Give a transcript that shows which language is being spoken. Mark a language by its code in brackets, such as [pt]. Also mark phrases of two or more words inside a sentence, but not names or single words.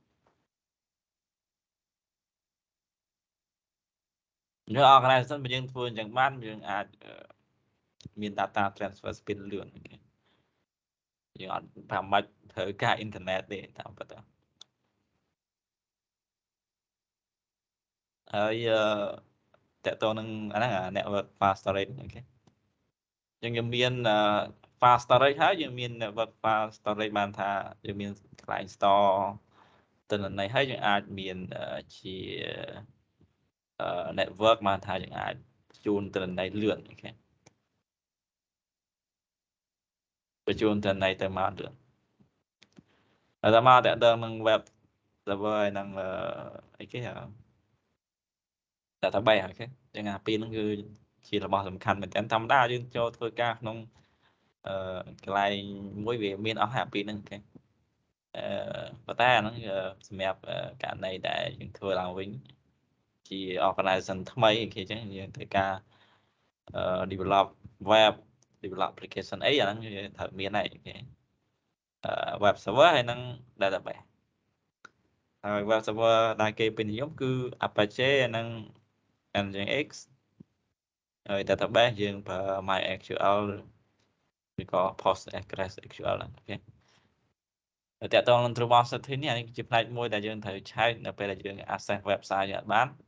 [km] យើង organization បើយើងធ្វើអញ្ចឹងបានយើងអាចមាន [en] data transfer speed [km] លឿនអូខេយើងអត់ប្រមាច់ត្រូវការ internet ទេតាមពិតទៅ ហើយតើតើនឹងអាហ្នឹង [en] network fast storage [km] អូខេយើងមាន [en] fast storage [km] ហើយយើងមាន [en] network fast storage [km] បានថាយើងមានកន្លែង store ទិន្នន័យហើយយើងអាចមានជា network បានថាយើងអាចបញ្ជូនទិន្នន័យលឿនអូខេ បញ្ជូនទិន្នន័យទៅមកលឿនហើយដល់មកតើតើនឹង [en] web server [km] ហើយនឹងអីគេdatabase អូខេចឹងពីរហ្នឹងគឺជារបស់សំខាន់មែនតើធម្មតាយើងចូលធ្វើការក្នុងកន្លែង មួយវាមានអស់ហើយពីរហ្នឹងអូខេប៉ុន្តែអាហ្នឹងសម្រាប់ករណីដែលយើងធ្វើឡើងវិញជា organization ថ្មីអូខេចឹងយើងត្រូវការ [en] develop web develop application [km] អីអាហ្នឹងត្រូវមានហើយអូខេ [en] web server [km] ហើយនឹង database ហើយ [en] web server [km] ដែលគេពេញនិយមគឺ Apache និង Nginx ហើយ database យើងប្រើ MySQL ឬក៏ PostgreSQL អូខេតែតងនឹង [en] True Positive [km] នេះអានេះជាផ្នែកមួយដែលយើងត្រូវឆែកនៅពេលដែលយើង [en] access website [km] យើងអត់បាន